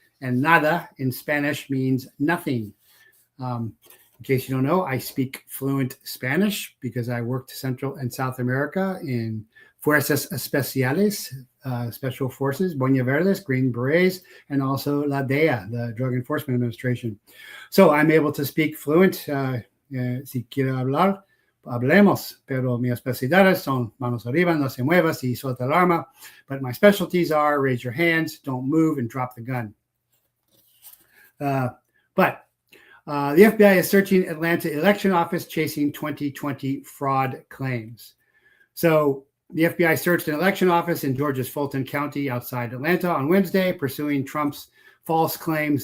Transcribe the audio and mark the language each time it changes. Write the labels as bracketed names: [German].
[English] And nada in Spanish means nothing. In case you don't know, I speak fluent Spanish because I worked Central and South America in Fuerzas Especiales, Special Forces, Boina Verdes, Green Berets, and also La DEA, the Drug Enforcement Administration. So I'm able to speak fluent. [Spanish] Si quiere hablar, hablemos, pero mis especialidades son manos arriba, no se mueva, si suelta el arma. [English] But my specialties are raise your hands, don't move, and drop the gun. But the FBI is searching Atlanta election office, chasing 2020 fraud claims. So the FBI searched an election office in Georgia's Fulton County outside Atlanta on Wednesday, pursuing Trump's false claims.